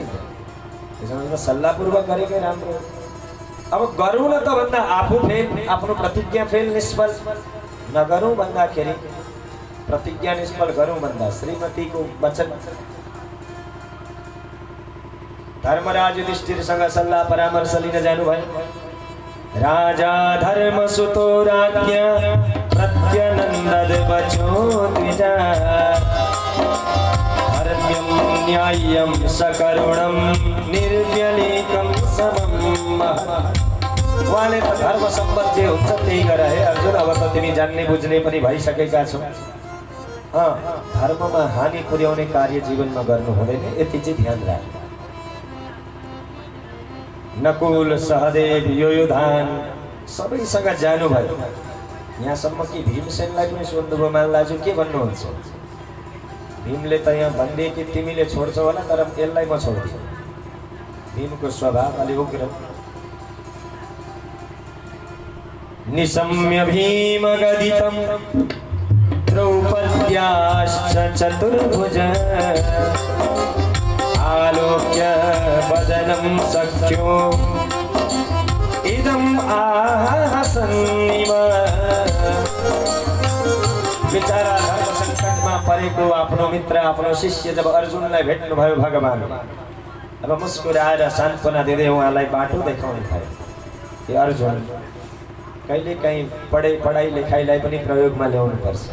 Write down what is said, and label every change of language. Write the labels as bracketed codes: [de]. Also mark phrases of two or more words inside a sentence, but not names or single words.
[ne] त्यसमा सल्लाहपूर्वक गरेकै राम्रो। अब गरौँ न त भन्दा आफू फेल, आफ्नो प्रतिज्ञा फेल निष्फल नगरौँ भन्दाखेरि प्रतिज्ञा निष्फल गरौँ भन्दा श्रीमतीको वचन। धर्मराज युधिष्ठिरसँग सल्लाह परामर्श लिन जानुभयो। [sa] राजा धर्मसुतो राज्ञा प्रत्यनन्दद वचो द्विजा धर्म्यं न्याय्यं सकरुणं निर्व्यलीकं समम्। [ne] उहाँले त धर्म सम्बन्ध जे हुन्छ त्यही गर हे अर्जुन। अब त तिमी जान्ने बुझ्ने पनि भइसकेका छौ। धर्ममा हानि पुर्याउने कार्य जीवनमा गर्नु हुँदैन, यति चाहिँ ध्यान राख। नकुल सहदेव योयुधान सबैसँग जानुभयो। यहाँसम्म कि भीमसेनलाई पनि सोध्नुभयो महाराज के भन्नुहुन्छ। भीमले त यहाँ भनिदिए कि तिमीले छोड्छौ होला तर यसलाई म छोड्दिनँ। भीमको स्वभाव अलि उग्र। [sa] निशम्य भीम गदितं द्रौपद्याश्च चतुर्भुज आलोक्य वदनं सख्यो इदम् आहसन्निव। [ne] बिचारा धर्म संकटमा परेको आफ्नो मित्र आफ्नो शिष्य जब अर्जुनलाई भेट्नु भयो भगवान, अब मुस्कुराएर सान्त्वना दिँदै उहाँलाई बाटो देखाउनु भयो। यो अर्जुन कहिले काहीँ पढाइ लेखाइलाई पनि प्रयोगमा ल्याउनु पर्छ।